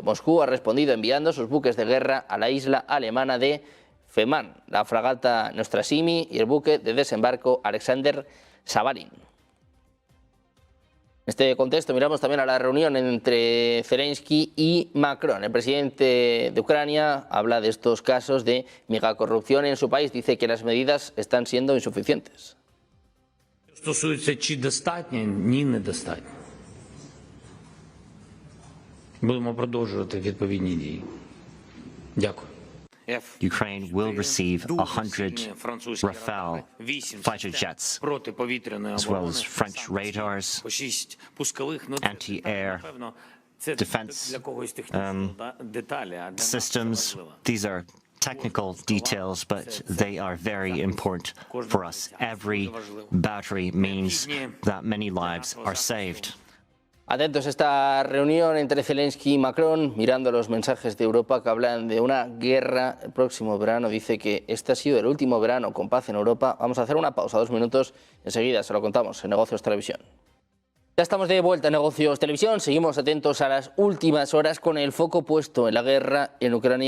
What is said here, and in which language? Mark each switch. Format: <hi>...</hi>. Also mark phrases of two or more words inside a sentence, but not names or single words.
<es>Moscú ha respondido enviando sus buques de guerra a la isla alemana de Fehmarn, la fragata Nostrasimi y el buque de desembarco Alexander Savarin. En este contexto miramos también a la reunión entre Zelensky y Macron. El presidente de Ucrania habla de estos casos de megacorrupción en su país. Dice que las medidas están siendo insuficientes.</es> <uk>Стосується чи достатньо, ні, недостатньо. Будемо продовжувати відповідні дії. Дякую.</uk> <en>Ukraine will receive 100 Rafale fighter jets, as well as French radars, anti-air defense systems. These are technical details, but they are very important for us. Every battery means that many lives are saved.</en> <es>Atentos a esta reunión entre Zelensky y Macron, mirando los mensajes de Europa que hablan de una guerra el próximo verano. Dice que este ha sido el último verano con paz en Europa. Vamos a hacer una pausa, 2 minutos, enseguida se lo contamos en Negocios Televisión. Ya estamos de vuelta en Negocios Televisión, seguimos atentos a las últimas horas con el foco puesto en la guerra en Ucrania.</es>